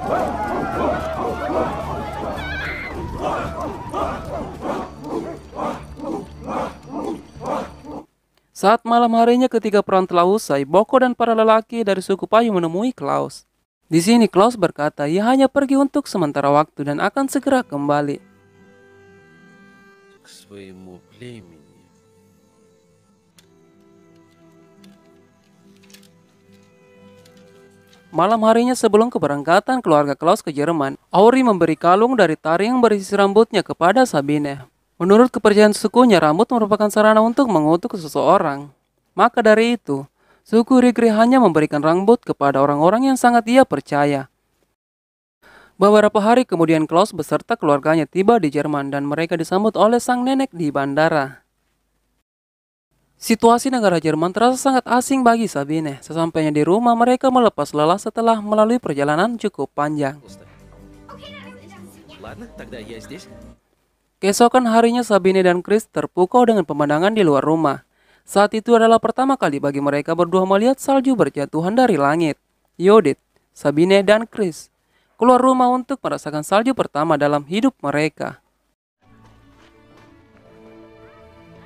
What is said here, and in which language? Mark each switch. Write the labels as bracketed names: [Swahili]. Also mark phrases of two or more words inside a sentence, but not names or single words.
[Indonesian] Saat malam harinya ketika perang telah usai, Boko dan para lelaki dari suku Payu menemui Klaus. Di sini Klaus berkata ia hanya pergi untuk sementara waktu dan akan segera kembali. [Russian] К своему племени. [Indonesian] Malam harinya sebelum keberangkatan keluarga Klaus ke Jerman, Auri memberi kalung dari tari yang berisi rambutnya kepada Sabine. Menurut kepercayaan sukunya, rambut merupakan sarana untuk mengutuk seseorang. Maka dari itu, suku Rigre hanya memberikan rambut kepada orang-orang yang sangat ia percaya. Beberapa hari kemudian Klaus beserta keluarganya tiba di Jerman dan mereka disambut oleh sang nenek di bandara. Situasi negara Jerman terasa sangat asing bagi Sabine. Sesampainya di rumah, mereka melepas lelah setelah melalui perjalanan cukup panjang. [Russian] Пусто. Ладно, тогда я здесь. [Indonesian] Keesokan harinya Sabine dan Chris terpukau dengan pemandangan di luar rumah. Saat itu adalah pertama kali bagi mereka berdua melihat salju berjatuhan dari langit. Judith, Sabine, dan Chris keluar rumah untuk merasakan salju pertama dalam hidup mereka.